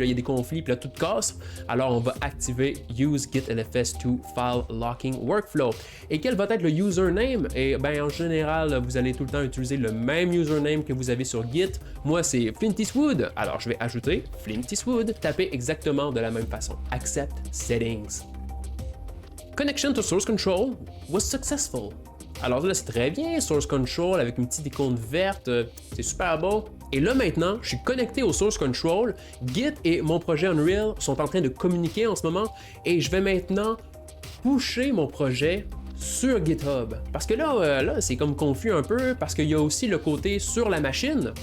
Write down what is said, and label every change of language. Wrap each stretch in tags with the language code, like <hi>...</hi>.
<fr>Puis là, il y a des conflits, puis là, tout casse. Alors, on va activer Use GitLFS2 File Locking Workflow. Et quel va être le username? Et bien, en général, vous allez tout le temps utiliser le même username que vous avez sur Git. Moi, c'est Flint Eastwood. Alors, je vais ajouter Flint Eastwood. Tapez exactement de la même façon.</fr> <en>Accept Settings. Connection to Source Control was successful.</en> <fr>Alors là, c'est très bien, Source Control avec une petite icône verte, c'est super beau. Et là maintenant, je suis connecté au Source Control. Git et mon projet Unreal sont en train de communiquer en ce moment et je vais maintenant pusher mon projet sur GitHub. Parce que là c'est comme confus un peu, parce qu'il y a aussi le côté sur la machine.</fr>